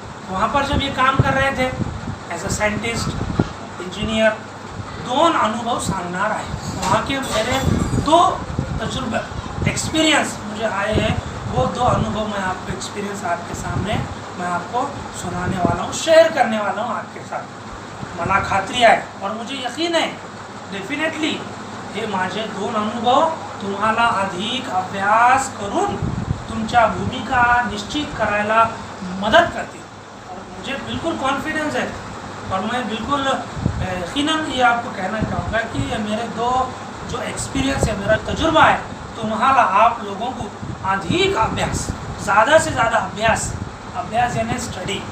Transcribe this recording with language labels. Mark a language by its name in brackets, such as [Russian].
[Hindi] वहाँ पर जब ये काम कर रहे थे एज अ साइंटिस्ट, इंजीनियर, [Marathi] दोन अनुभव सांगणार आहे. [Hindi] वहाँ के मेरे दो तजुर्बे एक्सपीरियंस मुझे आए हैं, वो दो अनुभव मैं आपको एक्सपीरियंस आपके सामने मैं आपको सुनाने वाला हूँ, शेअर करने वाला हूँ आपके साथ. [Marathi] मला खात्री आहे [Hindi] और मुझे यकीन [Marathi] आहे डेफिनेटली हे माझे दोन अनुभव तुम्हाला अधिक अभ्यास करून तुमच्या भूमिका निश्चित करायला मदत करतील. [Hindi] और मुझे बिल्कुल कॉन्फिडेंस है और मैं बिल्कुल यकीनन ये आपको कहना चाहूँगा कि ये मेरे दो जो एक्सपीरियंस है, मेरा तजुर्बा है, तुम्हाला आप लोगों को अधिक अभ्यास, ज़्यादा से ज़्यादा अभ्यास यानी स्टडी.